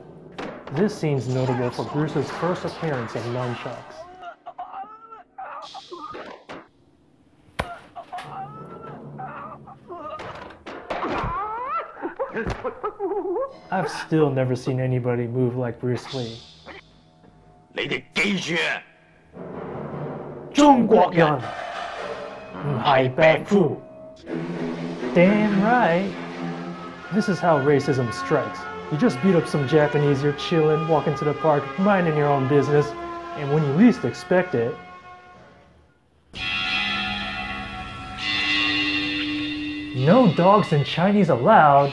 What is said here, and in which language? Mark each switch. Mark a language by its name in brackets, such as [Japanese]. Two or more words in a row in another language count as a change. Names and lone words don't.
[English] This scene's notable for Bruce's first appearance of nunchucks. I've still never seen anybody move like Bruce Lee. [Cantonese] 你哋記住啊！中國人唔係病夫。 [English] Damn right. This is how racism strikes. You just beat up some Japanese, you're chilling, walking to the park, minding your own business, and when you least expect it, no dogs in Chinese allowed?